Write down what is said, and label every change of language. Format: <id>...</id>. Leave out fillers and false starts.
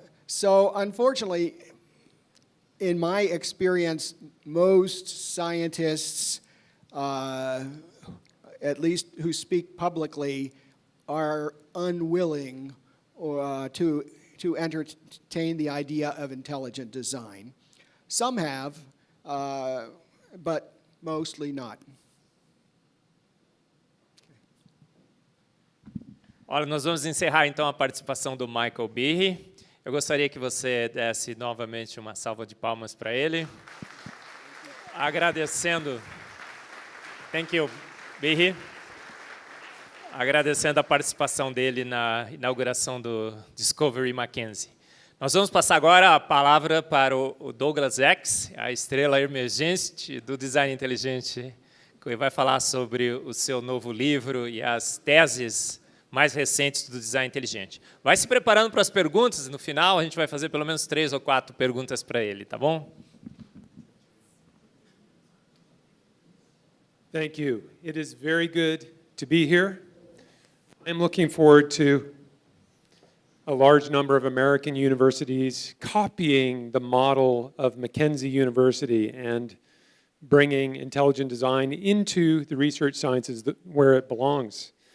<en>So unfortunately, in my experience, most scientists, at least who speak publicly, are unwilling to entertain the idea of intelligent design. Some have, but mostly not.</en> <pt>Olha, nós vamos encerrar então a participação do Michael Birri. Eu gostaria que você desse novamente uma salva de palmas para ele. Agradecendo.</pt> <en>Thank you, Birri.</en> <pt>Agradecendo a participação dele na inauguração do Discovery Mackenzie. Nós vamos passar agora a palavra para o Douglas X, a estrela emergente do design inteligente, que vai falar sobre o seu novo livro e as teses mais recentes do design inteligente. Vai se preparando para as perguntas, e no final a gente vai fazer pelo menos 3 ou 4 perguntas para ele, tá bom?</pt> <en>Thank you. It is very good to be here. I'm looking forward to a large number of American universities copying the model of Mackenzie University and bringing intelligent design into the research sciences where it belongs.</en>